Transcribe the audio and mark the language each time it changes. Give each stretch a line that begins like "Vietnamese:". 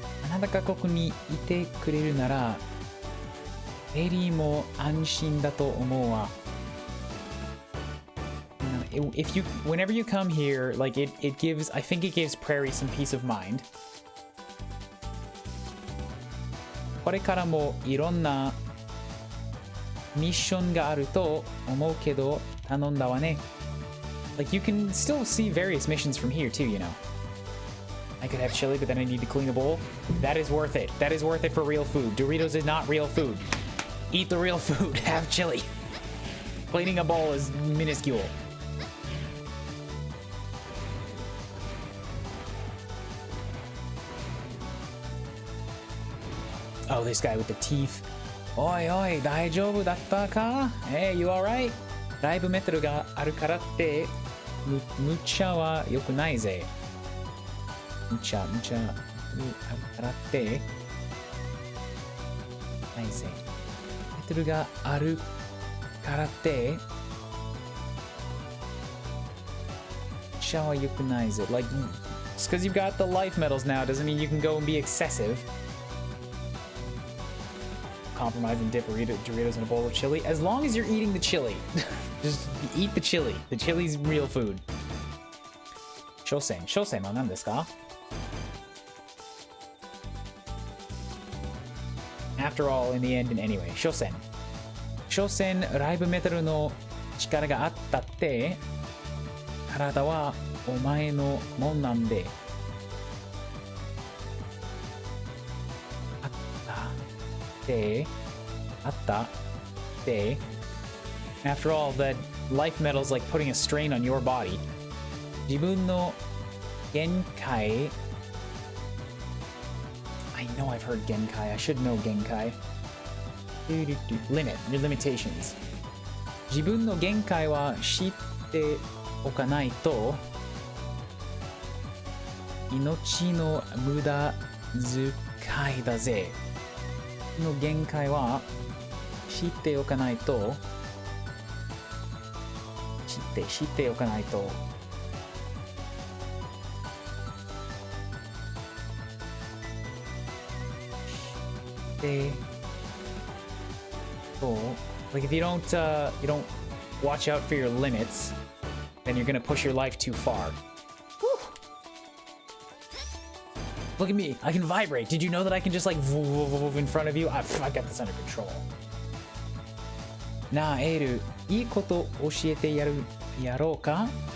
Japanese: Another ここにいてくれるなら、エリーも安心だと思うわ。
English: Whenever you come here, like I think it gives Prairie some peace of mind.
Japanese: これからもいろんなミッションがあると思うけど頼んだわね。
English: Like you can still see various missions from here too, you know. I could have chili, but then I need to clean the bowl. That is worth it. That is worth it for real food. Doritos is not real food. Eat the real food. Have chili. Cleaning a bowl is minuscule. Oh, this guy with the teeth.
Japanese: Oi, oi, 大丈夫だったか?
English: Hey, you alright?
Japanese: ライブメタルがあるからって無茶は良くないぜ。無茶あるからってないぜ。メタルがあるからって無茶は良くないぜ。
English: Like, just because you've got the life metals now doesn't mean you can go and be excessive. Compromise and dip Doritos in a bowl of chili. As long as you're eating the chili. Just eat the chili. The chili's real food. Shosen.
Japanese: Shosenは何ですか?
English: After all, in the end and anyway.
Japanese: Shosen. Shosen, ライブメタルの力があったって、体はお前のもんなんで。あっで、あった。
English: で、after all, that life metal is like putting a strain on your body.
Japanese: 自分の限界
English: I know I've heard 限界. I should know 限界. Limit, your limitations.
Japanese: 自分の限界は知っておかないと命の無駄遣いだぜ。の限界は知っておかないと知っておかないとでそう
English: like if you don't watch out for your limits then you're gonna push your life too far. Look at me, I can vibrate. Did you know that I can just like in front of you? I got this under control.
Japanese: なあ、エール、いいこと教えてやろうか?